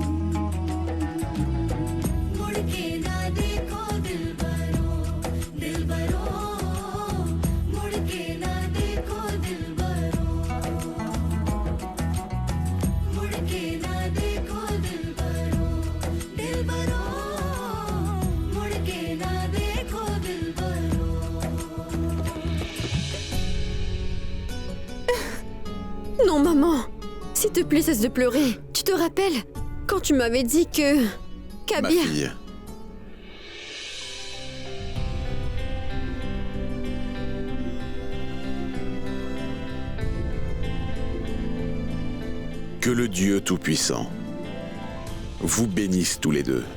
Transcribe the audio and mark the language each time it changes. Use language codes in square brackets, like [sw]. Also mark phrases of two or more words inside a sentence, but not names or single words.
[hi] मुड़ के ना देखो दिलबरो, दिलबरो, मुड़ के ना देखो दिलबरो, मुड़ के ना देखो दिलबरो, दिलबरो, मुड़ के ना देखो दिलबरो। [fr] Non, maman. S'il te plaît, cesse de pleurer. Tu te rappelles quand tu m'avais dit que... Ma Kabir... fille, que le Dieu Tout-Puissant vous bénisse tous les deux.